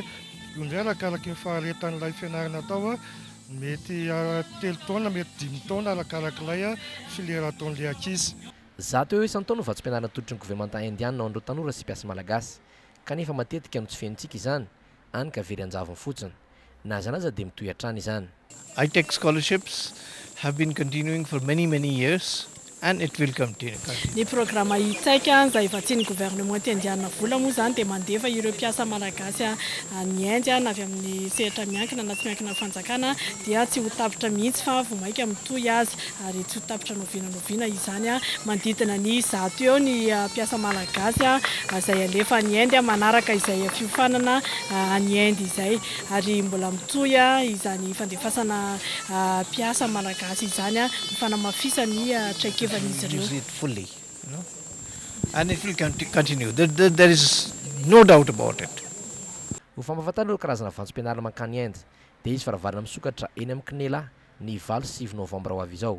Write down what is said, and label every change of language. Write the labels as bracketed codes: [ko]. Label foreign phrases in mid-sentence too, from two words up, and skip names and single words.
[mg] Io indray arakaraka ny faharetan'ilay fianarana atao mety 3 taona mety 5 taona arakarak'ilay filiera ataon'ilay ankizy. Zato eo isan-taona no vatsom-pianarana atolotry ny gouvernemanta indiana ho an'ireo tanora sy mpiasa malagasy kanefa matetika no tsy fenontsika izany any ka very anjavany fotsiny na zanaza dia mitohy hatrany izany. [en] AITEC scholarships have been continuing for many years and it will continue. [mg] Ny programme AITEC izay vatsian'ny gouvernement indiana vola moa zany dia mandefa ireo mpiasa malagasy any Inde na avy amin'ny sehatra miankina na tsy miankina fanjakana dia tsy ho tapitra mihitsy fa vao maika mitohy azy ary tsy ho tapitra novinanoviana izany manodidina ny 100 eo ny mpiasa malagasy izay alefa any Inde manaraka izay fiofanana any Inde izay ary mbola mitohy izany fandefasana mpiasa malagasy izany mifanamafisany traikevan'izy ireo. [en] Use it fully, and it will continue. There is no doubt about it. [mg] Ho fampafatana ireo karazana vantsom-pianarana mankany Inde dia izy faravarana misokatra eny amin'ny Kinela ny 26 novambra ho avy izao.